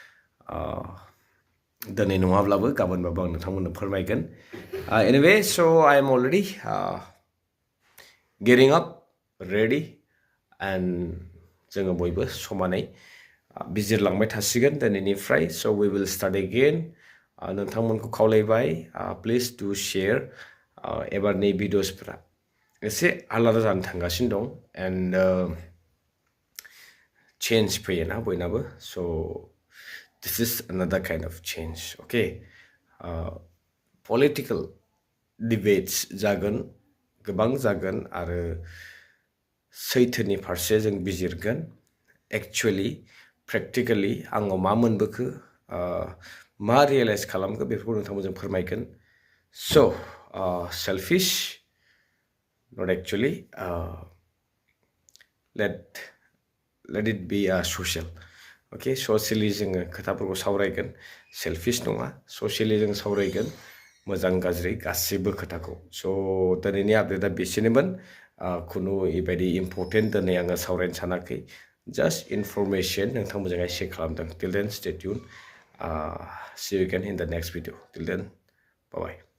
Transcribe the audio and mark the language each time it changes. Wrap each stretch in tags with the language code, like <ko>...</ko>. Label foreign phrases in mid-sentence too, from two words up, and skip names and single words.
<brx>दिनै नङाब्लाबो गाबोनबाबो आं नोंथांमोननो फोरमायगोन</brx> <en>anyway so I am already getting up ready and</en> <brx>जोङो बयबो समानै बिजिरलांबाय थासिगोन दिनैनिफ्राय</brx> <en>so we will start again</en> <brx>नोंथांमोनखौ खावलायबाय</brx> <en>please do share</en> <brx>एबारनि भिडिअसफोरा एसे आलादा जानो थांगासिनो दं एन्ड चेन्ज फैयोना बयनाबो</brx> <en>so this is another kind of change okay political debates</en> <brx>जागोन गोबां जागोन आरो सैथोनि फारसे जों बिजिरगोन</brx> <en>actually practically</en> <brx>आङो मा मोनबोखो मा रियलाइज खालामखो बेफोरखौ नोंथांमोनजों फोरमायगोन</brx> <en>so selfish not actually let it be social okay socially</en> <brx>जोङो खोथाफोरखौ सावरायगोन selfish नङा socially जों सावरायगोन मोजां गाज्रि गासिबो खोथाखौ</brx> <en>so</en> <brx>दिनैनि आपडेटआ बेसिनोमोन खुनु बेबायदि इम्पर्टेन्ट दिनै आङो सावरायनो सानाखै</brx> <en>just information</en> <brx>नोंथांमोनजोंहाय शेयार खालामदों</brx> <en>till then stay tuned see you again in the next video till then bye bye</en>